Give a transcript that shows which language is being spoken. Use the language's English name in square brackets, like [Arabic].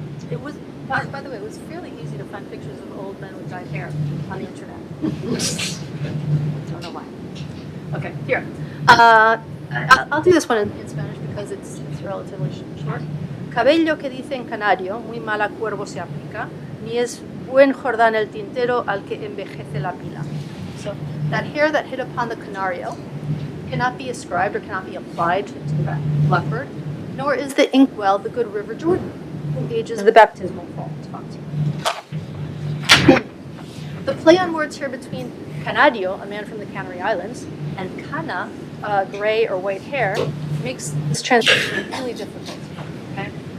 [English] It was, by the way, it was fairly easy to find pictures of old men with dyed hair on the internet. Don't know why. Okay, here. I'll do this one in Spanish because it's relatively short. [Spanish] Cabello que dice en canario, muy mal a cuervo se aplica, ni es buen Jordán el tintero al que envejece la pila. [English] So that hair that hit upon the canario cannot be ascribed or cannot be applied to the blackbird, nor is the inkwell the good river Jordan, who ages the baptismal font. The play on words here between canario, a man from the Canary Islands, and cana, gray or white hair, makes this translation really difficult. Okay?